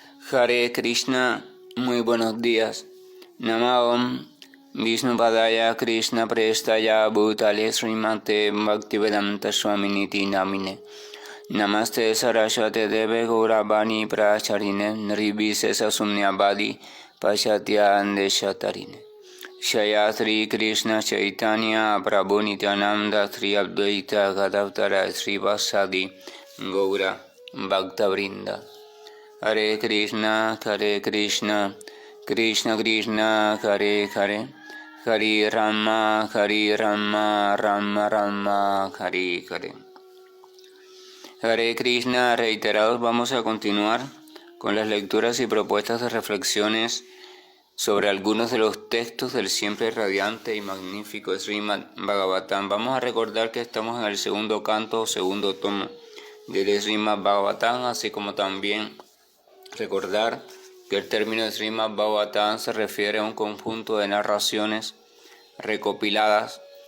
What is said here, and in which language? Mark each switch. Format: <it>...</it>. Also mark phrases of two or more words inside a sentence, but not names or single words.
<es>Hare Krishna, muy buenos días.</es> <sa>नमः ॐ विष्णुपादाय कृष्णप्रेष्ठाय भूतले श्रीमते भक्तिवेदान्त स्वामिन् इति नामिने. नमस्ते सारस्वते देवे गौरवाणी प्रचारिणे निर्विशेष शून्यवादि पाश्चात्य देशतारिणे.</sa> <es>Shaya Sri Krishna Chaitanya Prabhu Nityananda Sri Advaita Gadavtara Sri Vasadi Gaura Bhakta Vrinda. Hare Krishna, Krishna Krishna, Hare Hare, Hare Rama, Rama Rama, Hare Hare. Hare Krishna, reiterados, vamos a continuar con las lecturas y propuestas de reflexiones sobre algunos de los textos del siempre radiante y magnífico Srimad Bhagavatam. Vamos a recordar que estamos en el segundo canto o segundo tomo del Srimad Bhagavatam, así como también recordar que el término de Srimad Bhagavatam se refiere a un conjunto de narraciones recopiladas</es>